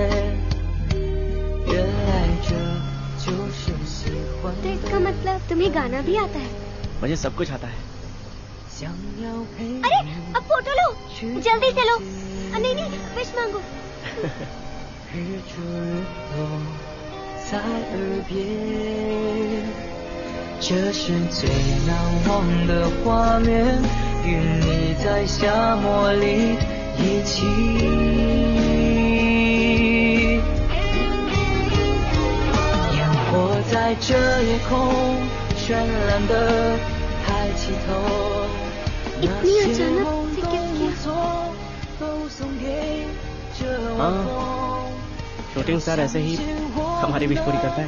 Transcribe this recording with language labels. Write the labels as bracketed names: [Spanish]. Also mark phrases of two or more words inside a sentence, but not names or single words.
[Chinese] 原来这就是喜欢。 [Hindi] तो इसका मतलब तुम्हें गाना भी आता है? मुझे सब कुछ आता है। अरे अब फोटो लो, जल्दी से लो। नहीं नहीं, विश मांगो। [Chinese] 日出日落在耳边，这是最难忘的画面，与你在夏末里一起，烟火在这夜空绚烂的抬起头，那些梦都无错，都送给这晚风。 [English] shooting star [Hindi] ऐसे ही हमारी विश पूरी करता है।